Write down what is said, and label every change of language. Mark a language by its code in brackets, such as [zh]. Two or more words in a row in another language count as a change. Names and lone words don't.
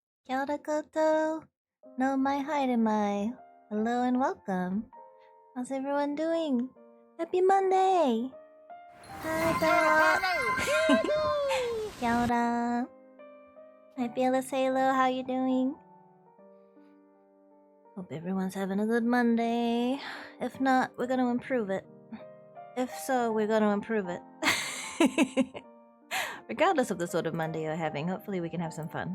[mi] Kia ora koutou. No mai haere mai. [en] Hello and welcome. How's everyone doing? Happy Monday! Hi, Doc. [mi] Kia ora. Hi, [en] Fearless Halo. How you doing? Hope everyone's having a good Monday. If not, we're gonna improve it. If so, we're gonna improve it. Regardless of the sort of Monday you're having, hopefully we can have some fun.